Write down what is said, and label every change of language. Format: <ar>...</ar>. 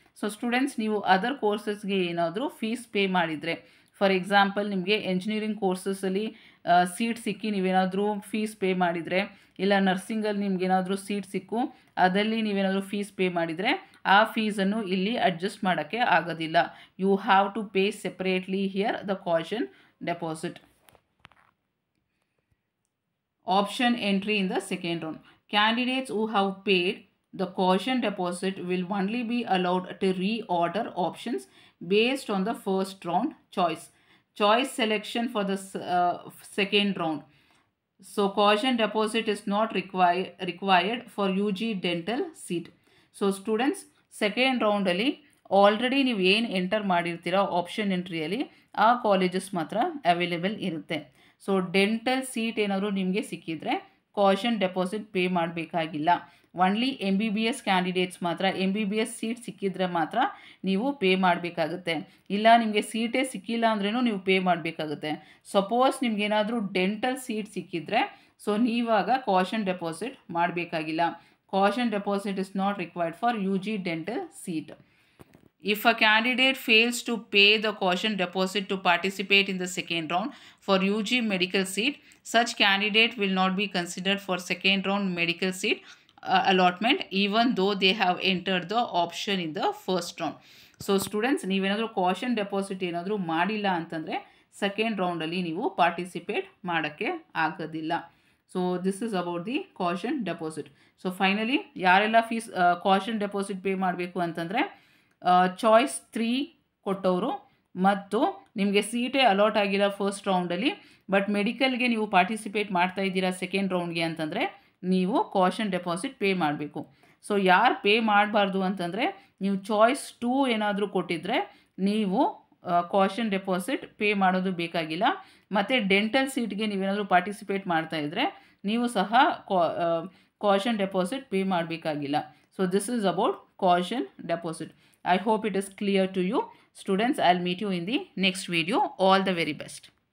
<kn>So students ನೀವು other ಕೋರ್ಸಸ್ಗೆ ಏನಾದರೂ fees pay ಮಾಡಿದರೆ, ಫಾರ್ ಎಕ್ಸಾಂಪಲ್ ನಿಮಗೆ ಎಂಜಿನಿಯರಿಂಗ್ ಕೋರ್ಸಸಲ್ಲಿ ಸೀಟ್ ಸಿಕ್ಕಿ ನೀವೇನಾದರೂ ಫೀಸ್ ಪೇ ಮಾಡಿದರೆ, ಇಲ್ಲ ನರ್ಸಿಂಗಲ್ಲಿ ನಿಮ್ಗೇನಾದರೂ ಸೀಟ್ ಸಿಕ್ಕು ಅದರಲ್ಲಿ ನೀವೇನಾದರೂ ಫೀಸ್ ಪೇ ಮಾಡಿದರೆ ಆ ಫೀಸನ್ನು ಇಲ್ಲಿ ಅಡ್ಜಸ್ಟ್ ಮಾಡೋಕ್ಕೆ ಆಗೋದಿಲ್ಲ.</kn> <en>You have to pay separately here the caution deposit. Option entry in the second round. Candidates who have paid the caution deposit will only be allowed to reorder options based on the first round choice selection for the second round. So caution deposit is not required for UG dental seat.</en> <kn>So students second round ಅಲ್ಲಿ already ನೀವು ಏನು enter ಮಾಡಿರ್ತೀರೋ option ಎಂಟ್ರಿಯಲ್ಲಿ ಆ colleges ಮಾತ್ರ available ಇರುತ್ತೆ. So dental seat ಏನಾದರೂ ನಿಮಗೆ ಸಿಕ್ಕಿದರೆ caution deposit pay ಮಾಡಬೇಕಾಗಿಲ್ಲ. ಒನ್ಲಿ MBBS ಕ್ಯಾಂಡಿಡೇಟ್ಸ್ ಮಾತ್ರ, MBBS ಸೀಟ್ ಸಿಕ್ಕಿದ್ರೆ ಮಾತ್ರ ನೀವು ಪೇ ಮಾಡಬೇಕಾಗುತ್ತೆ. ಇಲ್ಲ ನಿಮಗೆ ಸೀಟೇ ಸಿಕ್ಕಿಲ್ಲ ಅಂದ್ರೂ ನೀವು ಪೇ ಮಾಡಬೇಕಾಗುತ್ತೆ. ಸಪೋಸ್ ನಿಮಗೇನಾದರೂ ಡೆಂಟಲ್ ಸೀಟ್ ಸಿಕ್ಕಿದ್ರೆ ಸೊ ನೀವಾಗ ಕಾಷನ್ ಡೆಪಾಸಿಟ್ ಮಾಡಬೇಕಾಗಿಲ್ಲ.</kn> <en>Caution deposit is not required for UG dental seat. If a candidate fails to pay the caution deposit to participate in the second round for UG medical seat, such candidate will not be considered for second round medical seat allotment even though they have entered the option in the first round.</en> <kn>So students, ನೀವೇನಾದರೂ caution deposit ಏನಾದರೂ ಮಾಡಿಲ್ಲ ಅಂತಂದರೆ second ರೌಂಡಲ್ಲಿ ನೀವು participate ಮಾಡೋಕ್ಕೆ ಆಗೋದಿಲ್ಲ.</kn> <en>So this is about the caution deposit.</en> <kn>So finally ಯಾರೆಲ್ಲ caution deposit pay ಮಾಡಬೇಕು ಅಂತಂದರೆ ಚಾಯ್ಸ್ 3 ಕೊಟ್ಟವರು ಮತ್ತು ನಿಮಗೆ ಸೀಟೇ ಅಲಾಟ್ ಆಗಿಲ್ಲ ಫಸ್ಟ್ ರೌಂಡಲ್ಲಿ ಬಟ್ ಮೆಡಿಕಲ್ಗೆ ನೀವು ಪಾರ್ಟಿಸಿಪೇಟ್ ಮಾಡ್ತಾ ಇದ್ದೀರಾ ಸೆಕೆಂಡ್ ರೌಂಡ್ಗೆ ಅಂತಂದರೆ ನೀವು ಕಾಷನ್ ಡೆಪಾಸಿಟ್ ಪೇ ಮಾಡಬೇಕು. ಸೊ ಯಾರು ಪೇ ಮಾಡಬಾರ್ದು ಅಂತಂದರೆ ನೀವು ಚಾಯ್ಸ್ 2 ಏನಾದರೂ ಕೊಟ್ಟಿದ್ದರೆ ನೀವು ಕಾಷನ್ ಡೆಪಾಸಿಟ್ ಪೇ ಮಾಡೋದು ಬೇಕಾಗಿಲ್ಲ. ಮತ್ತು ಡೆಂಟಲ್ ಸೀಟ್ಗೆ ನೀವೇನಾದರೂ ಪಾರ್ಟಿಸಿಪೇಟ್ ಮಾಡ್ತಾ ಇದ್ದರೆ ನೀವು ಸಹ ಕಾಷನ್ ಡೆಪಾಸಿಟ್ ಪೇ ಮಾಡಬೇಕಾಗಿಲ್ಲ.</kn> <en>So this is about caution deposit. I hope it is clear to you. Students, I'll meet you in the next video. All the very best.</en>